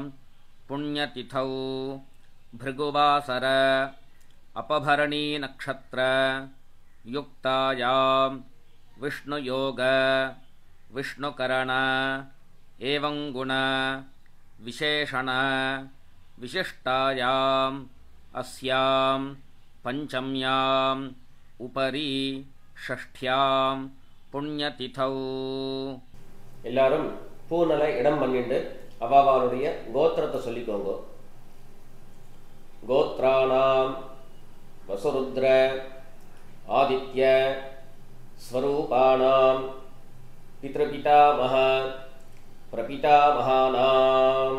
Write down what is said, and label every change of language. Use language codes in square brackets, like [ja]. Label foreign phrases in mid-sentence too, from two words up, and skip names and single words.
[sa] पुण्यतिथौ भृगुवासर अपभरणी नक्षत्र युक्तायां विष्णुयोग विष्णुकरण एवं गुण विशेषण विशिष्टायाम् अस्यां पंचम्याम् उपरि षष्ठ्यां पुण्यतिथौ [ta] எல்லாரும் பூனலை இடம் பண்ணிட்டு அவாவாளுடைய கோத்திரத்தை சொல்லிக்கோங்க. [sa] गोत्राणाम् वसुरुद्र आदित्य स्वरूपाणाम् पितृपितामह प्रपितामहानाम्.